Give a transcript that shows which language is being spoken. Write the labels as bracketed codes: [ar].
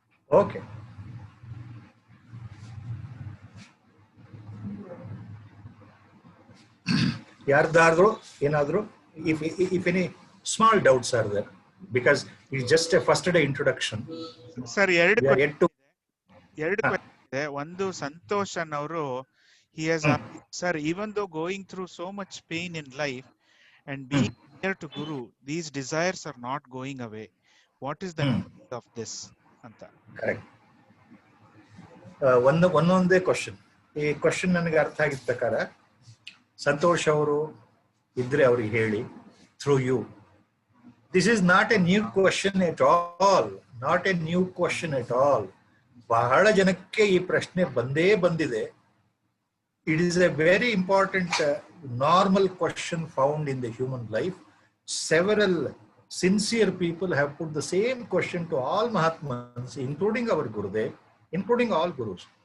[en] Okay. [kn] ಯಾರ್ದಾದ್ರು ಏನಾದ್ರು [en] If any small doubts are there, because it's just a first day introduction. [kn] Sir ಎರಡು [en] We are yet to- question [kn] ಇದೆ. ಒಂದು ಸಂತೋಷ್ ಅನ್ನೋರು [en] he has asked, sir, even though going through so much pain in life and being near to Guru, these desires are not going away. What is the meaning of this ಅಂತ? Correct. [kn] ಒಂದೊಂದೇ question. ಈ question ನನಗೆ ಅರ್ಥ ಆಗಿದ್ದ ಪ್ರಕಾರ ಸಂತೋಷ್ ಅವರು ಇದ್ರೆ ಅವ್ರಿಗೆ ಹೇಳಿ, [en] Through you. This is not a new question at all, not a new question at all. [kn] ಬಹಳ ಜನಕ್ಕೆ ಈ ಪ್ರಶ್ನೆ ಬಂದಿದೆ. [en] It is a very important normal question found in the human life. Several sincere people have put the same question to all Mahatmas, including our Gurudev, including all Gurus.